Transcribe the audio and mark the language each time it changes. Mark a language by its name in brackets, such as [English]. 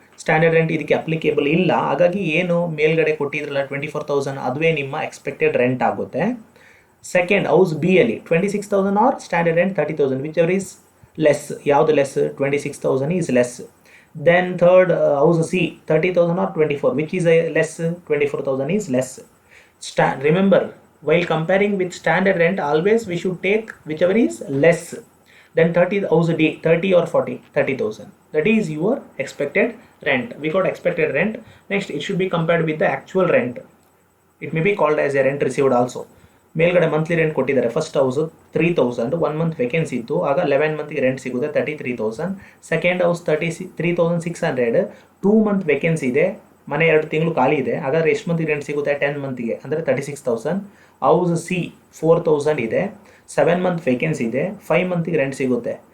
[Kannada] Standard rent ಇದಕ್ಕೆ applicable ಇಲ್ಲ. ಹಾಗಾಗಿ ಏನು ಮೇಲ್ಗಡೆ ಕೊಟ್ಟಿದ್ರಲ್ಲ 24,000 ಅದುವೇ ನಿಮ್ಮ ಎಕ್ಸ್ಪೆಕ್ಟೆಡ್ ರೆಂಟ್ ಆಗುತ್ತೆ. [English] Second house B ಅಲ್ಲಿ 26,000 or standard rent 30,000, whichever is less. [Kannada] ಯಾವುದು [English] Less? 26,000 is less. Then third, house C 30,000 or 24, which is a less? 24,000 is less. Remember, while comparing with standard rent, always we should take whichever is less. Then 30, house D 30 or 40, 30,000, that is your expected rent. We got expected rent. Next, it should be compared with the actual rent. It may be called as a rent received also. [Kannada] ಮೇಲ್ಗಡೆ monthly rent ಕೊಟ್ಟಿದ್ದಾರೆ. First house 3,000, 1 month vacancy ಇತ್ತು, ಆಗ 11 ಮಂತ್ಗೆ rent ಸಿಗುತ್ತೆ 33,000. Second house 33,600, 2 month vacancy ಇದೆ, ಮನೆ 2 ತಿಂಗಳು ಖಾಲಿ ಇದೆ, ಹಾಗಾದ್ರೆ ಎಷ್ಟು ಮಂತ್ಗೆ ರೆಂಟ್ ಸಿಗುತ್ತೆ? 10 ಮಂತ್ಗೆ, ಅಂದರೆ 36,000. ಹೌಸ್ ಸಿ 4,000 ಇದೆ, 7 ಮಂತ್ ವೇಕೆನ್ಸಿ ಇದೆ, 5 ಮಂತ್ಗೆ ರೆಂಟ್ ಸಿಗುತ್ತೆ.